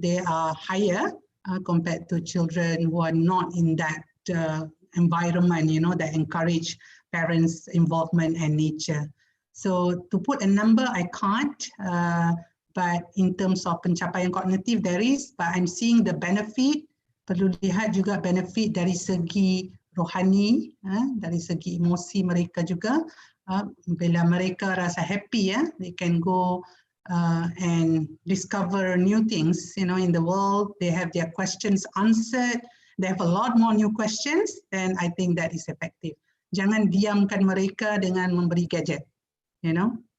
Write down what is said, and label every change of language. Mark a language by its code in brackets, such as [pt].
[en] They are higher compared to children who are not in that environment, you know, that encourage parents' involvement and nature. So to put a number, I can't, but in terms of [ms] pencapaian kognitif, [en] there is, but I'm seeing the benefit. [ms] Perlu lihat juga benefit dari segi rohani, dari segi emosi mereka juga. Bila mereka rasa [en] happy, they can go and discover new things, you know, in the world. They have their questions answered. They have a lot more new questions, then I think that is effective. [ms] Jangan diamkan mereka dengan memberi gadget, you know.